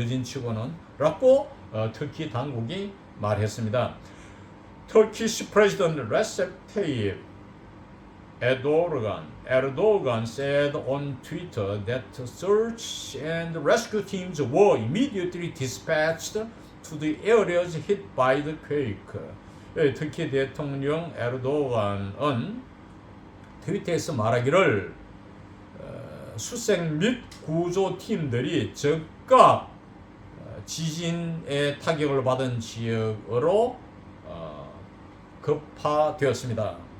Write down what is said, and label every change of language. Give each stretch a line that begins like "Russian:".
Korean: 여진치고는 라고 터키 당국이 말했습니다.
English: Turkish President Recep Tayyip Erdogan said on Twitter that search and rescue teams were immediately dispatched to the areas hit by the quake.
Korean: 터키 대통령 에르도간은 트위터에서 말하기를 수색 및 구조팀들이 즉각 지진의 타격을 받은 지역으로 급파되었습니다.